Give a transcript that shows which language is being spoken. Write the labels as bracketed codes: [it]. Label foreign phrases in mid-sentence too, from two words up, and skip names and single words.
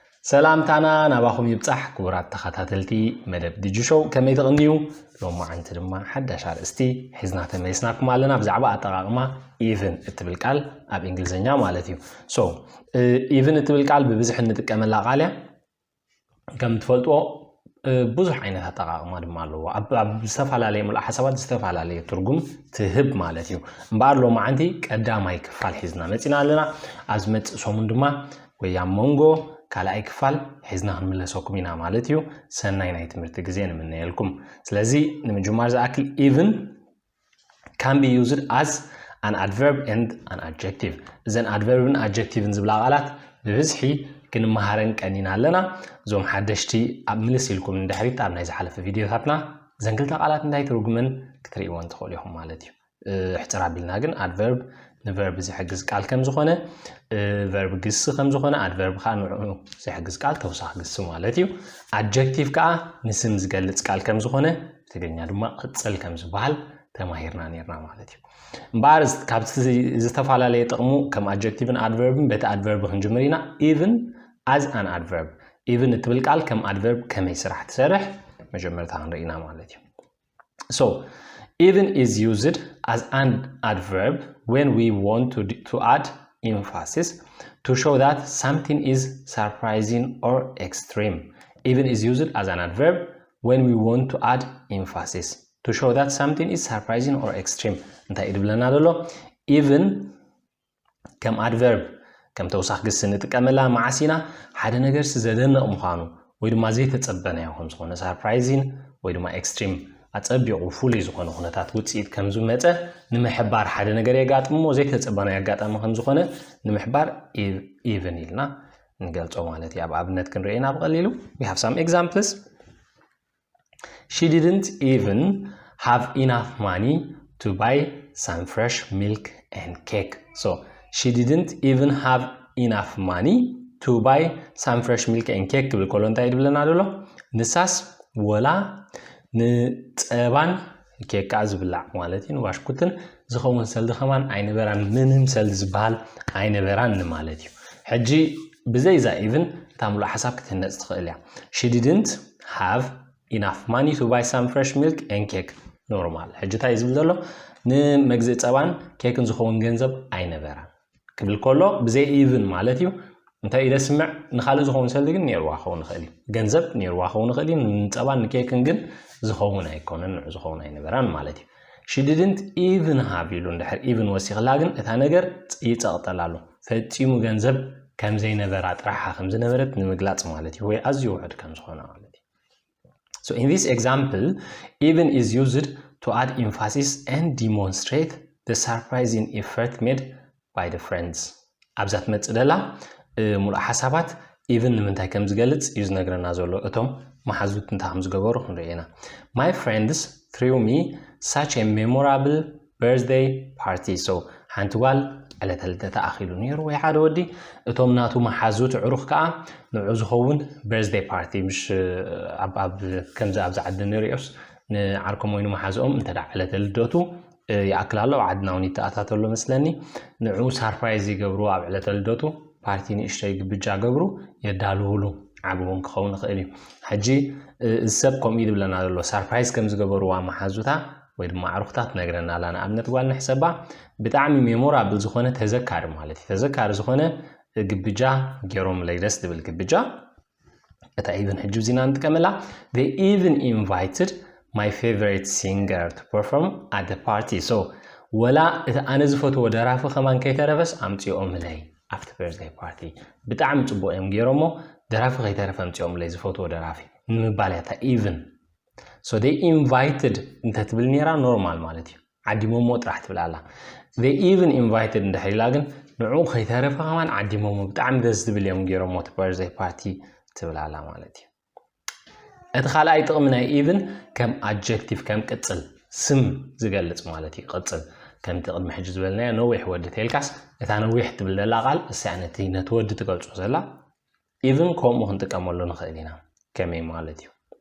[ti] سلامتنا ናባኹም ይብጻሕ ክቡራት ተኸታተልቲ መደብ ዲጂሾው ከመይ ተቕንዩ ሎማዓንቲ ድማ ሓዳሽ ኣርእስቲ ሒዝና ተመይስናኩም ኣለና ብዛዕባ ኣጠቓቕማ even እትብል ቃል ኣብ እንግሊዝኛ ማለት እዩ ሶ even እትብል ቃል ብብዝሕ እንጥቀመላ ቃል እያ ከም ትፈልጥዎ ብዙሕ ዓይነት ኣጠቓቕማ ድማ ኣለዎ ኣብ ዝተፈላለዩ ምሉእ-ሓሳባት ዝተፈላለዩ ትርጉም ትህብ ማለት እዩ እምበኣር ሎማዓንቲ ቀዳማይ ክፋል ሒዝና መፂና ኣለና ኣብ ዝመጽእ ሰሙን ድማ ወይ ኣብ መንጎ ካልኣይ ክፋል ሒዝና ክንምለሰኩም ኢና ማለት እዩ ሰናይ ናይ ትምህርቲ ግዜ ንምንየልኩም ስለዚ ንምጅማር ዝኣክል [en] even can be used as an adverb and an adjective then adverb and adjective [ti] ዝብላ ቃላት ብብዝሒ ክንመሃረን ቀኒና ኣለና ዞም ሓደሽቲ ኣብ ምልስ ኢልኩም እንድሕሪት ኣብ ናይ ዝሓለፈ ቪድዮታትና ዘንክልተ ቃላት እንታይ ትርጉምን ክትሪእዎን ትኽእሉ ኢኹም ማለት እዩ ሕፅር ኣቢልና ግን adverb ንverb ዝሕግዝ ቃል ከም ዝኾነ verb ግስ ከም ዝኾነ adverb ከዓ ንዕኡ ዝሕግዝ ቃል ተውሳኺ ግስ ማለት እዩ adjective ከዓ ንስም ዝገልጽ ቃል ከም ዝኾነ ትግርኛ ድማ ቅጽል ከም ዝበሃል ተማሂርና ነርና ማለት እዩ እምበኣር ካብቲ ዝተፈላለዩ ጥቕሙ ከም adjective-ን adverb-ን በቲ adverb ክንጅምር ኢና [en] even as an adverb [ti] even እትብል ቃል ከም adverb ከመይ ስራሕ ትሰርሕ መጀመርታ ክንርኢና ማለት እዩ [en] so even is used as an adverb when we want to add emphasis to show that something is surprising or extreme. Even is used as an adverb when we want to add emphasis to show that something is surprising or extreme. [ti] እንታይ ይድብለና ዘሎ even ከም adverb ከም ተውሳኺ ግስ ንጥቀመላ ማዓሲና ሓደ ነገር ዘደንቕ ምዃኑ ወይ ድማ ዘይተጸበናዮ ከም ዝኾነ surprising ወይ ድማ extreme ኣጸቢቑ ፍሉይ ዝኾነ ኩነታት ውጽኢት ከም ዝመጸ ንምሕባር ሓደ ነገር የጋጥሞ ዘይተጸበና ያጋጠመ ከም ዝኾነ ንምሕባር even ኢልና ንገልጾ ማለት እዩ ኣብ ኣብነት ክንርኢና ብቐሊሉ [en] we have some examples she didn't even have enough money to buy some fresh milk and cake so she didn't even have enough money to buy some fresh milk and cake [ti] ክብል ከሎ እንታይ ይድብለና ዘሎ ንሳስ ወላ ንጸባን ኬክ ዝብላዕ ማለት እዩ ዋሽኩትን ዝኸውን ሰልዲ ኸማን ኣይነበራን ምንም ሰልዲ ዝበሃል ኣይነበራን ማለት እዩ ሕጂ ብዘይዛ even ታምሉ ሓሳብ ክትነጽ ትኽእል እያ [en] she didn't have enough money to buy some fresh milk and cake [ti] normal ሕጂ እንታይ ዝብል ዘሎ ንመግዝእ ጸባን ኬክን ዝኸውን ገንዘብ ኣይነበራን ክብል ከሎ ብዘይ even ማለት እዩ እንታይ ኢለ ስምዕ ንኻልእ ዝኸውን ሰልዲ ግን ነይርዋ ኸውን ንኽእል እዩ ገንዘብ ነይርዋ ኸውን ንኽእል እዩ ንጸባን ንኬክን ግን ዝኸውን ኣይኮነን ዝኸውን ኣይነበራን ማለት እዩ [en] she didn't even have [ti] ኢሉ እንድሕር even ወሲኽላ ግን እታ ነገር ይጸቕጠላ ኣሎ ፈጺሙ ገንዘብ ከም ዘይነበራ ጥራሓ ከም ዝነበረት ንምግላጽ ማለት እዩ ወይ ኣዝዩ ውሑድ ከም ዝኾነ ማለት እዩ [en] so in this example even is used to add emphasis and demonstrate the surprising effort made by the friends [ti] ኣብዛት መጽእ ደላ ምሉእ-ሓሳባት even ንምንታይ ከም ዝገልጽ እዩ ዝነግረና ዘሎ እቶም ማሓዙት እንታይ ከም ዝገበሩ ክንርኢና [en] my friends threw me such a memorable birthday party so [ti] ሓንቲ ጓል ዕለተ ልደታ ኣኺሉ ነይሩ ወይ ሓደ ወዲ እቶም ናቱ ማሓዙት ዕሩኽ ከዓ ንዑ ዝኸውን [en] birthday party [ti] ምሽ ኣብ ከምዚ ኣብ ዝዓዲ ንሪኦስ ንዓርኮም ወይኑ ማሓዝኦም እንተዳ ዕለተ ልደቱ ይኣክል ኣሎ ዓድና እውን ይተኣታተሎ መስለኒ ንዑ ሰርፕራይዝ ይገብሩ ኣብ ዕለተ ልደቱ ፓርቲ ንእሽተይ ግብጃ ገብሩ የዳልውሉ ዓብውን ክኸውን ይኽእል እዩ ሕጂ ሰብ ከምኡ ይብለና ዘሎ ሰርፕራይዝ ከም ዝገበሩዋ ማሓዙታ ወይ ድማ ዕሩኽታት ነግረና ኣላ ንኣብነት ጓል ንሕሰባ ብጣዕሚ ሜሞራብል ዝኾነ ተዘካሪ ማለት እዩ ተዘካሪ ዝኾነ ግብጃ ገይሮምለይ ደስ ዝብል ግብጃ እታ even ሕጂ ዚና ንጥቀመላ [en] they even invited my favorite singer to perform at the party so [ti] ወላ እቲ ኣነ ዝፈትዎ ደራፊ ኸማን ከይተረፈስ ኣምፂኦምለይ [en] after birthday party [ti] ብጣዕሚ ጽቡቕ እዮም ገይሮሞ ደራፊ ከይተረፈ ኣምፂኦምለይ ዝፈትዎ ደራፊ ንምባል እታ [en] even so they invited [ti] እንተትብል ነይራ ኖርማል ማለት እዩ ዓዲሞሞ ጥራሕ ትብል ኣላ [en] they even invited [ti] እንድሕር ኢላ ግን ንዑ ከይተረፈ ኸማን ዓዲሞሞ ብጣዕሚ ደስ ዝብል እዮም ገይሮሞ እቲ [en] birthday party [ti] ትብል ኣላ ማለት እዩ እቲ ካልኣይ ጥቕሚ ናይ even ከም adjective ከም ቅጽል ስም ዝገልጽ ማለት እዩ ቅጽል ከም ተቕድሚ ሕጂ ዝበልናዮ ነዊሕ ወዲ ተልካስ እታ ነዊሕ ትብል ዘላ ቃል እሳነቲ ነቲ ወዲ ትገልጾ ዘላ even ከምኡ ክንጥቀመሉ ንኽእል ኢና ከመይ ማለት እዩ